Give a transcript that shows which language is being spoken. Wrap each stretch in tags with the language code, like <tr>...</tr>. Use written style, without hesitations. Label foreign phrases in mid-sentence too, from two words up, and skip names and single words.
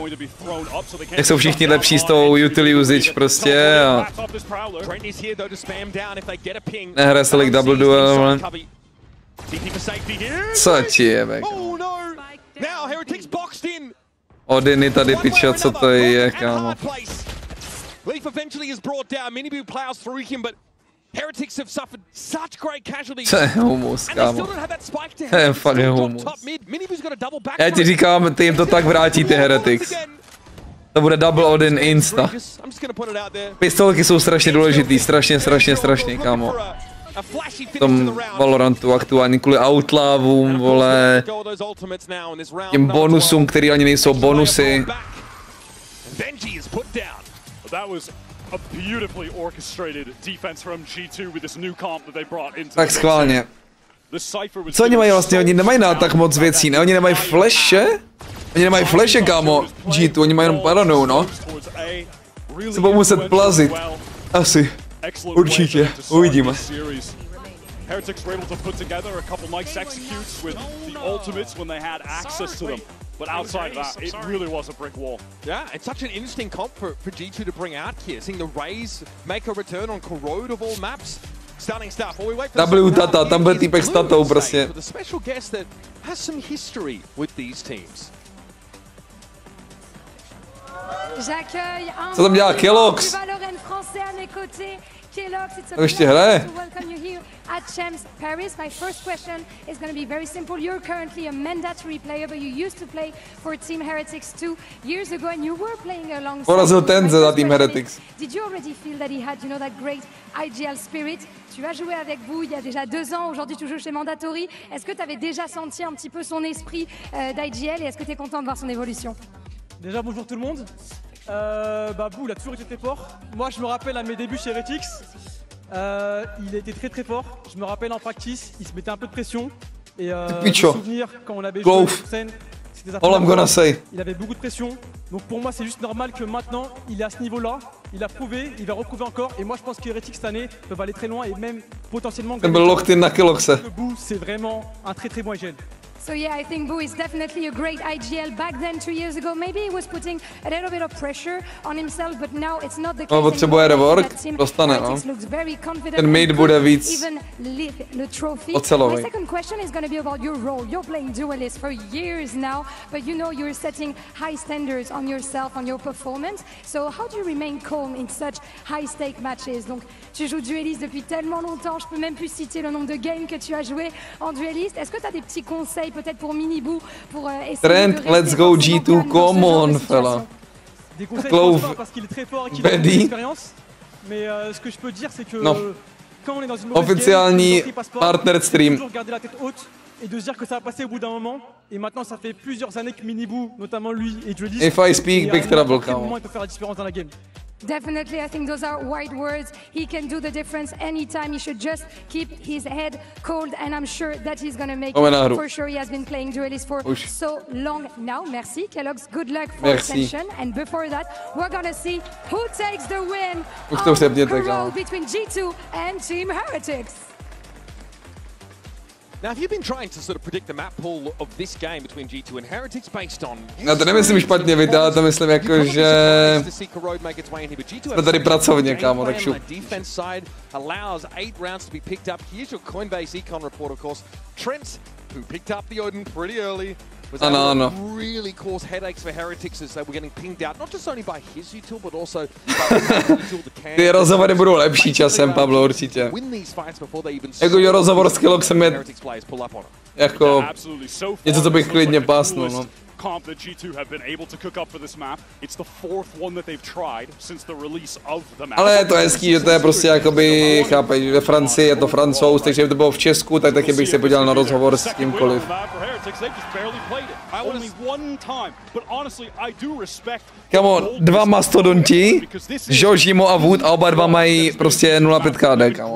<cs>Jak jsou všichni lepší s tou</cs> <en>util usage</en> <cs>prostě a... Nehraje se</cs> <en>like double duel.</en> <cs>Co ti je, Odiny tady piča, co to je, kámo.</cs> <en>Leaf eventually is brought down. Minibu plows through him, but Heretics have suffered such great casualties.</en> <cs>To je humus, kámo. To je fakt humus. Já ti říkám, ty jim to tak vrátí, ty Heretics. To bude</cs> <en>double Odin insta.</en> <cs>Pistolky jsou strašně důležitý, strašně, kámo. V tom Valorantu aktuálně kvůli outlawům, vole. Těm bonusům, který ani nejsou bonusy.</cs> <en>That was a beautifully orchestrated defense from G2 with this new comp that they brought into.</en> <cs>Tak schválně. Co oni mají vlastně? Oni nemají na tak moc věcí, ne? Oni nemají flashe? Oni nemají flashe, kámo. G2, oni mají jenom paronu, no. Se budou muset plazit. Asi. Určitě. Uvidíme.</cs> <en>Heretics were able to put together a couple nice executes with the ultimates when they had access to them. But outside of that, it really was a brick wall. Yeah, it's such an interesting comp for G2 to bring out here. Seeing the Rays make a return on Corrode of all maps. Stunning stuff. While we wait for</en> <cs>W tata, tam byl týpek s tatou prostě.</cs> <en>The special guest that has some history with these teams.</en> <cs>Co tam dělá Kellogg's? To ještě hraje.</cs> <en>At Champs Paris. My first question is going to be very simple. You're currently a mandatory player, but you used to play for Team Heretics 2 years ago, and you were playing alongside.</en> <cs>Porazil Tenze za Team Heretics.</cs> <en>Did you already feel that he had, you know, that great IGL spirit?</en> <fr>Tu as joué avec vous il y a déjà 2 ans. Aujourd'hui, tu joues chez Mandatory. Est-ce que tu avais déjà senti un petit peu son esprit d'IGL, et est-ce que tu es content de voir son évolution? Déjà, bonjour tout le monde. Bou, il a toujours été très fort. Moi, je me rappelle à mes débuts chez Heretics. Il était très fort. Je me rappelle en practice, il se mettait un peu de pression. Et me souvenir quand on avait joué sur scène, c'était sa première fois. Il avait beaucoup de pression. Donc pour moi, c'est juste normal que maintenant, il est à ce niveau-là. Il a prouvé, il va reprouver encore. Et moi, je pense que Heretics cette année peuvent aller très loin et même potentiellement. Bou, c'est vraiment un très bon IGL.</fr> <en>So yeah, I think Boo is definitely a great IGL. Back then, 2 years ago, maybe he was putting a little bit of pressure on himself, but now it's not the case.</en> <cs>Potřebuje rework, dostane, no. Ten mid bude víc ocelový.</cs> <en>My second question is going to be about your role. You're playing duelist for years now, but you know you're setting high standards on yourself, on your performance. So how do you remain calm in such high-stake matches?</en> <fr>Donc, tu joues dueliste depuis tellement longtemps, je peux même plus citer le nombre de games que tu as joué en dueliste. Est-ce que tu as des petits conseils peut-être pour Minibou pour essayer</fr> <en>Trend, let's go G2, come on, fella.</en> <fr>Des conseils parce qu'il est très fort et qu'il a beaucoup d'expérience. Mais ce que je peux dire, c'est que quand on est dans une mauvaise game,</fr> <en>partner stream.</en> <fr>Toujours garder la tête haute et de se dire que ça va passer au bout d'un moment. Et maintenant, ça fait plusieurs années que Minibou, notamment lui et Julie,</fr> <en>If I speak, big trouble,</en> <fr>comment il peut faire la différence dans la game.</fr> <en>Definitely, I think those are wide words. He can do the difference anytime. He should just keep his head cold, and I'm sure that he's going to make it. For sure, he has been playing duelist for so long now.</en> <fr>Merci, Kellogg's.</fr> <en>Good luck for Ascension. And before that, we're going to see who takes the win between G2 and Team Heretics. Now, have you been trying to sort of predict the map pool of this game between G2 and Heretics based on...</en> <cs>Já to nemyslím špatně, Videa, to myslím jako, že... Jsme tady pracovně, kámo, tak šup.</cs> <en>Defense side allows 8 rounds to be picked up. Here's your Coinbase econ report, of course. Trent, who picked up the Odin pretty early, was able to really cause headaches for Heretics as they were getting pinged out, not just only by his util, but also by the util, the can.</en> <cs>Ty rozhovory budou lepší časem, Pablo, určitě. Jako rozhovor s Kelloggem je jako něco, co bych klidně pásnul, no.</cs> <en>Comp that G2 have been able to cook up for this map. It's the 4th one that they've tried since the release of the map.</en> <cs>Ale je to hezký, že to je prostě jakoby, chápeš, ve Francii je to Francouz, takže kdyby to bylo v Česku, tak taky bych se podíval na rozhovor s kýmkoliv. Kamo, 2 mastodonti, jawgemo a Wood a oba dva mají prostě 0,5 KD, kamo.</cs>